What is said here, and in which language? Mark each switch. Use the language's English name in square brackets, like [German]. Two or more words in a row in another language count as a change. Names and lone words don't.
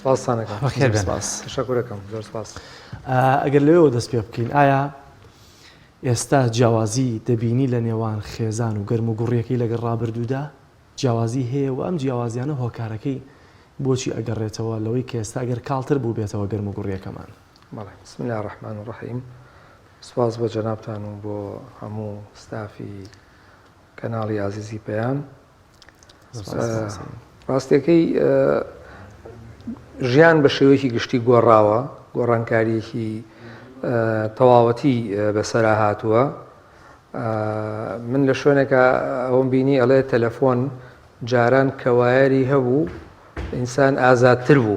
[Central Kurdish] ئەگەر لەوێەوە دەست پێ بکەین ئایا ئێستا جیاوازی دەبینی لە نێوان خێزان و گەرم و گوڕیەکەی لەگەڵ ڕابردوودا جیاوازی هەیە و ئەم جیاوازیانە هۆکارەکەی بۆچی ئەگەڕێتەوە لەوەی کە ئێستا ئەگەر کاڵتر بوو بێتەوە گەرم و گوڕیەکەمان [Arabic] بسم الله الرحمن الرحیم [Central Kurdish] سپاس بۆ جەنابتان و بۆ هەموو ستافی کەناڵی عزیزی پەیام ڕاستیەکەی ژیان بە شێوەیەکی گشتی گۆڕاوە گۆڕانکاریەکی تەواوەتی بەسەرا هاتووە من لە شوێنێکە ئەوم بینی ئەڵێ تەلەفۆن جاران کەوایەری هەبوو ئینسان ئازادتر بوو